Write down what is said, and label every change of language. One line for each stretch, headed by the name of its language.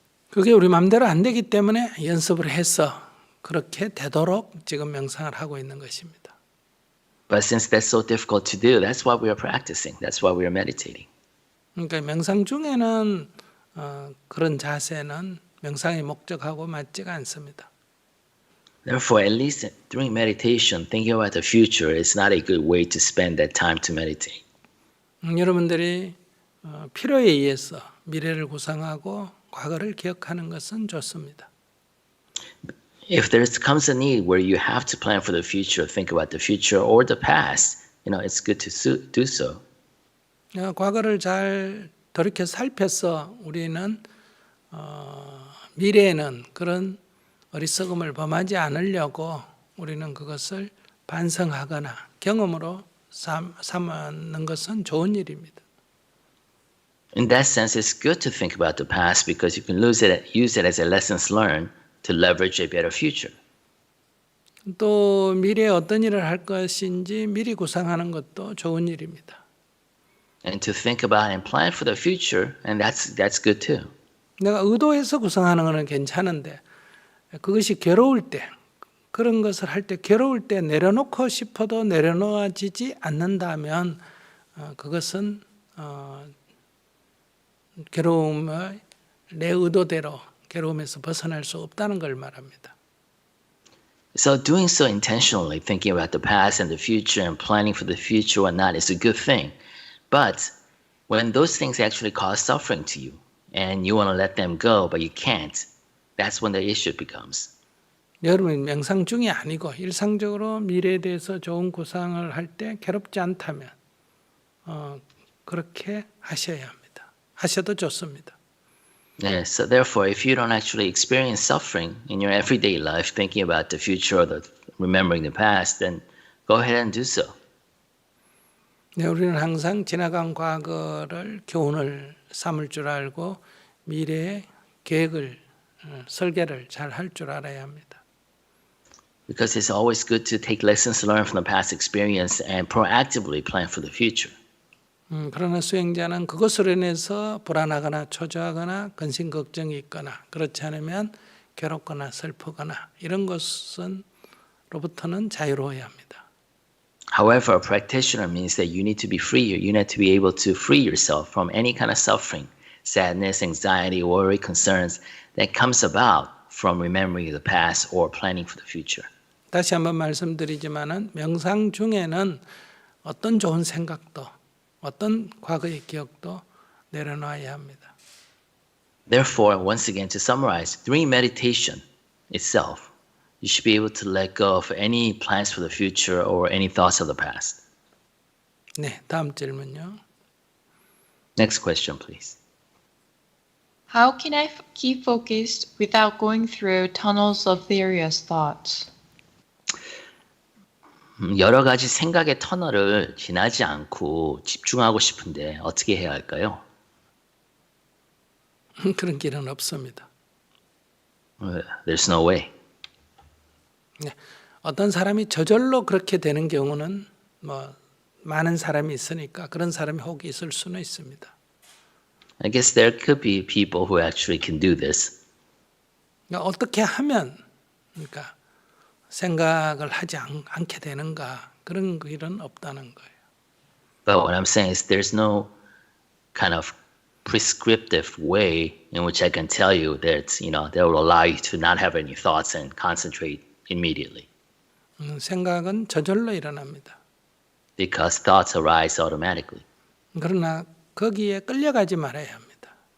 Korean: 그게 우리 마음대로 안 되기 때문에 연습을 해서 그렇게 되도록 지금 명상을 하고 있는 것입니다.
English: But since that's so difficult to do, that's why we are practicing. That's why we are meditating.
Korean: 그러니까 명상 중에는 그런 자세는 명상의 목적하고 맞지가 않습니다.
English: Therefore, at least during meditation, thinking about the future is not a good way to spend that time to meditate.
Korean: 여러분들이 필요에 의해서 미래를 구상하고 과거를 기억하는 것은 좋습니다.
English: If there comes a need where you have to plan for the future, think about the future or the past, it's good to do so.
Korean: 과거를 잘 돌이켜 살펴서 우리는 미래에는 그런 어리석음을 범하지 않으려고 우리는 그것을 반성하거나 경험으로 삼는 것은 좋은 일입니다.
English: In that sense, it's good to think about the past because you can use it as a lessons learned to leverage a better future.
Korean: 또 미래에 어떤 일을 할 것인지 미리 구상하는 것도 좋은 일입니다.
English: And to think about and plan for the future, and that's good too.
Korean: 내가 의도해서 구상하는 것은 괜찮은데 그것이 괴로울 때 그런 것을 할 때 괴로울 때 내려놓고 싶어도 내려놓아지지 않는다면 그것은 괴로움을 내 의도대로 괴로움에서 벗어날 수 없다는 걸 말합니다.
English: So doing so intentionally, thinking about the past and the future and planning for the future or not is a good thing. But when those things actually cause suffering to you and you want to let them go, but you can't, that's when the issue becomes.
Korean: 여러분 명상 중이 아니고 일상적으로 미래에 대해서 좋은 구상을 할 때 괴롭지 않다면 그렇게 하셔야 합니다. 하셔도 좋습니다.
English: Yeah, so therefore, if you don't actually experience suffering in your everyday life, thinking about the future or remembering the past, then go ahead and do so.
Korean: 네, 우리는 항상 지나간 과거를 교훈을 삼을 줄 알고 미래의 계획을 설계를 잘 할 줄 알아야 합니다.
English: Because it's always good to take lessons learned from the past experience and proactively plan for the future.
Korean: 그러나 수행자는 그것으로 인해서 불안하거나 초조하거나 근심 걱정이 있거나 그렇지 않으면 괴롭거나 슬프거나 이런 것으로부터는 자유로워야 합니다.
English: However, a practitioner means that you need to be free. You need to be able to free yourself from any kind of suffering, sadness, anxiety, worry, concerns that comes about from remembering the past or planning for the future.
Korean: 다시 한번 말씀드리지만은 명상 중에는 어떤 좋은 생각도 어떤 과거의 기억도 내려놔야 합니다.
English: Therefore, once again, to summarize, during meditation itself, you should be able to let go of any plans for the future or any thoughts of the past.
Korean: 네, 다음 질문요.
English: Next question, please. How can I keep focused without going through tunnels of various thoughts?
Korean: 여러 가지 생각의 터널을 지나지 않고 집중하고 싶은데 어떻게 해야 할까요? 그런 길은 없습니다.
English: There's no way.
Korean: 네, 어떤 사람이 저절로 그렇게 되는 경우는 뭐 많은 사람이 있으니까 그런 사람이 혹 있을 수는 있습니다.
English: I guess there could be people who actually can do this.
Korean: 그러니까 어떻게 하면 그러니까 생각을 하지 않게 되는가 그런 길은 없다는 거예요.
English: But what I'm saying is there's no kind of prescriptive way in which I can tell you that, that will allow you to not have any thoughts and concentrate immediately.
Korean: 생각은 저절로 일어납니다.
English: Because thoughts arise automatically.
Korean: 그러나 거기에 끌려가지 말아야 합니다.